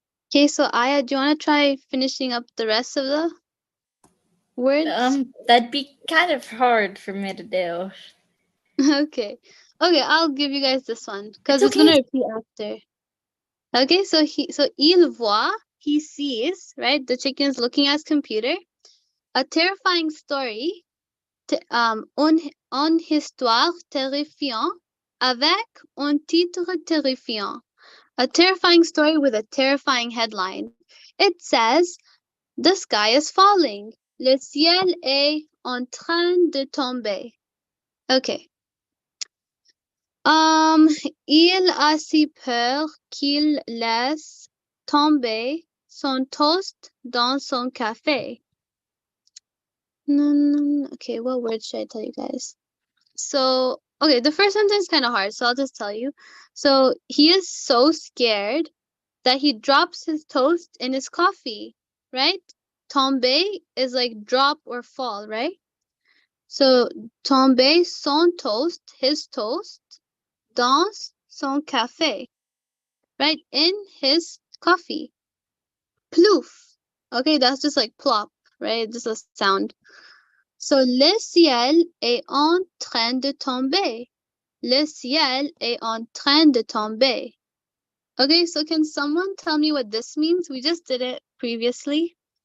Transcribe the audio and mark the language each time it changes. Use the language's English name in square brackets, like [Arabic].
[English] Okay, so Aya, do you want to try finishing up the rest of the words? That'd be kind of hard for me to do. Okay. Okay, I'll give you guys this one because It's it's gonna okay. repeat after. Okay, so [French] il voit, [English] he sees, right? The chicken is looking at his computer. A terrifying story, [French] une histoire terrifiante avec un titre terrifiant. [English] A terrifying story with a terrifying headline. It says, the sky is falling. [French] Le ciel est en train de tomber. Okay. Il a si peur qu'il laisse tomber son toast dans son café. [English] Okay, what word should I tell you guys? So, okay, the first sentence is kind of hard, so I'll just tell you. So, he is so scared that he drops his toast in his coffee, right? Tomber is like drop or fall, right? [French] So, tomber son toast, [English] his toast, [French] dans son café, right? [English] In his coffee. Plouf. Okay, that's just like plop, right? Just a sound. So, [French] le ciel est en train de tomber. Le ciel est en train de tomber. [English] Okay, so can someone tell me what this means? We just did it previously.